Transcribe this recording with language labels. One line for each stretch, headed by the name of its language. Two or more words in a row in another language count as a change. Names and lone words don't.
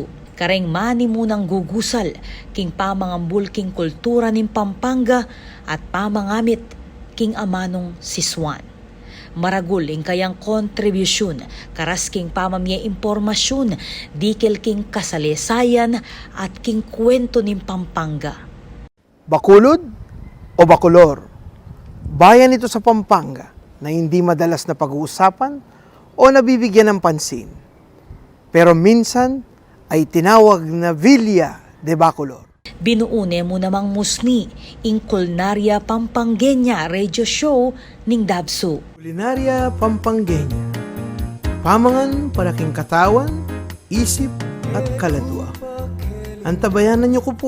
Pampanga: Kareng mani munang gugusal king pamangambul king kultura ning Pampanga at pamangamit king amanong Siswan. Maragul ing kayang kontribusyon, karas king pamamya impormasyon, dikil king kasalesayan at king kwento ning Pampanga.
Filipino: Bakulod o Bacolor, bayan ito sa Pampanga, na hindi madalas na pag-uusapan o nabibigyan ng pansin. Pero minsan ay tinawag na Villa de Bacolor.
Pampanga: Binuune mo namang musni, ing Culinaria Pampangenya Radio Show ning Dabsu. Culinaria Pampangenya. Pamangan para king katawan, isip at kaladwa. Antabayanan niyo ko po.